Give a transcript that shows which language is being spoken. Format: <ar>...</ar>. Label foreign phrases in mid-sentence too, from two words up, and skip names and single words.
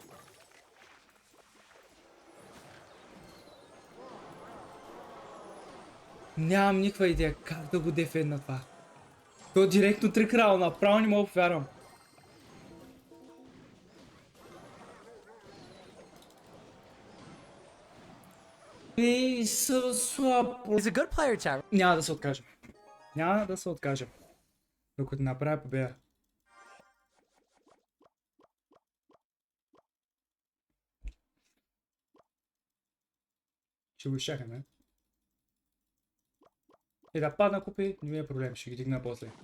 <bg>Нямам никаква идея как да го дефендна това. То директно трикрал, направо не мога повярвам. Ей, са слаб.</bg> <en>He's a good player, chat.</en> <bg>Няма да се откажа. Няма да се откажа. Докато направя победа. Ще го изчакаме. И да падна купи, не ми е проблем, ще ги дигна после.</bg>